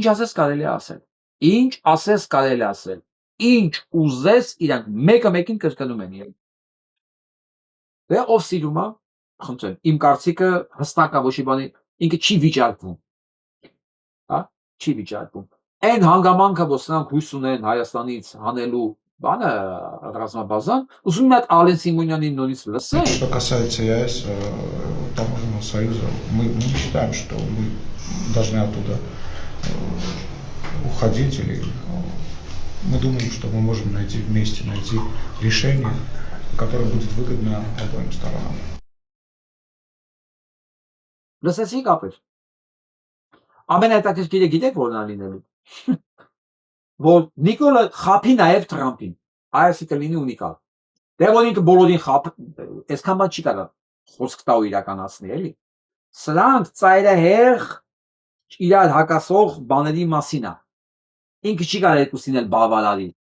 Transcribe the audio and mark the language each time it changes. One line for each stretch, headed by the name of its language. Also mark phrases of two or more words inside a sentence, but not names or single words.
Armenian: ասես կարելի է ասել։ Ինչ ասես կարելի է ասել։ Ինչ ուզես իրանք մեկը մեկին կրկնում են իրեն։ Դե ով սիրում է, խնդրեմ, իմ կարծիքը հստակ է, ոչ մի բանի, ինքը չի վիճարկվում։ Հա, չի վիճարկվում։ Այն հանգամանքը, որ սրանք հույս ունեն Հայաստանից հանելու բանը ռազմաբազան, ուզում եմ այդ Ալեն Սիմոնյանին նորից լսել։
Russian: Что касается ЕАЭС, таможенного союза, мы не считаем, что мы должны оттуда уходить, или мы думаем, что мы можем найти решение, которое будет выгодно обоим сторонам.
Armenian: Լսեցիք ապեր։ Ամենահետաքրքիրը գիտեք որն է լինելու։ Որ Նիկոլը խափի նաև Թրամփին։ Այսի կլինի ունիկալ։ Դե որ ինքը բոլորին խափ, այսքան բան չի կարա խոսք տա ու իրականացնի, էլի։ Սրանք ծայրահեղ իրար հակասող բաների մասին է։ Ինքը չի կարող երկուսին էլ բավարարի։